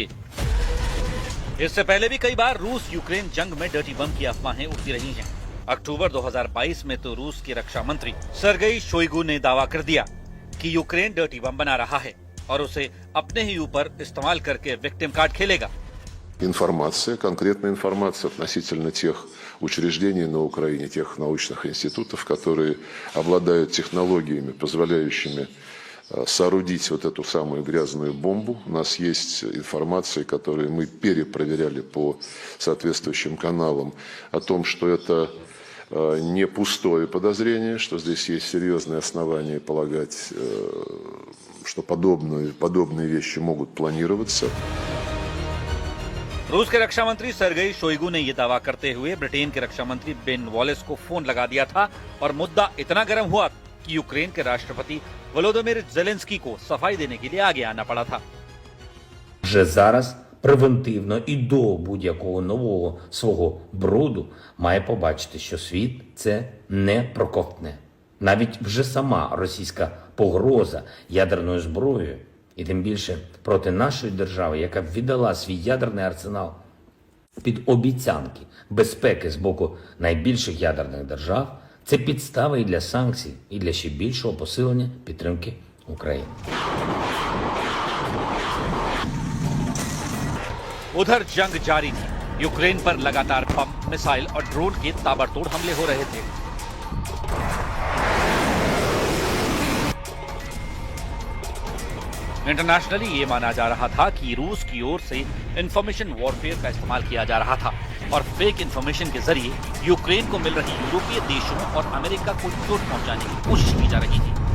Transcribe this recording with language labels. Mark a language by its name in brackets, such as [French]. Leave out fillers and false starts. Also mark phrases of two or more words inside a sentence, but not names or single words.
[Hindi] इससे पहले भी कई बार रूस यूक्रेन जंग में [English] dirty bomb [Hindi] की अफवाहें उड़ती रही हैं। अक्टूबर 2022 में तो रूस के रक्षा मंत्री सर्गेई शोइगु ने दावा कर दिया कि यूक्रेन [English] dirty bomb [Hindi] बना रहा है और उसे अपने ही ऊपर इस्तेमाल करके [English] victim card [Hindi] खेलेगा। [Russian] Информация, конкретная информация относительно тех учреждений на Украине, тех научных институтов, которые обладают технологиями, позволяющими соорудить вот эту самую грязную бомбу. У нас есть информация, которую мы перепроверяли по соответствующим каналам, о том, что это не пустое подозрение, что здесь есть серьезные основания полагать, что подобные вещи могут планироваться. [Hindi] रूस के रक्षा मंत्री सर्गेई शोइगु ने यह दावा करते हुए ब्रिटेन के रक्षा मंत्री बेन वॉलेस को फोन लगा दिया था और मुद्दा इतना गर्म हुआ कि यूक्रेन के राष्ट्रपति वोलोदीमीर ज़ेलेंस्की को सफाई देने के लिए आगे आना पड़ा था। [Ukrainian] Вже зараз превентивно і до будь-якого нового свого бруду має побачити, що світ це не проковтне. Навіть вже сама російська погроза ядерною зброєю, і тим більше проти нашої держави, яка віддала свій ядерний арсенал під обіцянки безпеки з боку найбільших ядерних держав, це підстава і для санкцій, і для ще більшого посилення підтримки України. [Hindi] उधर जंग जारी थी। यूक्रेन पर लगातार बम, मिसाइल और ड्रोन के ताबड़तोड़ हमले हो रहे थे। इंटरनेशनली ये माना जा रहा था कि रूस की ओर से [English] information warfare [Hindi] का इस्तेमाल किया जा रहा था और [English] fake information [Hindi] के जरिए यूक्रेन को मिल रही यूरोपीय देशों और अमेरिका को चोट पहुंचाने की कोशिश की जा रही थी।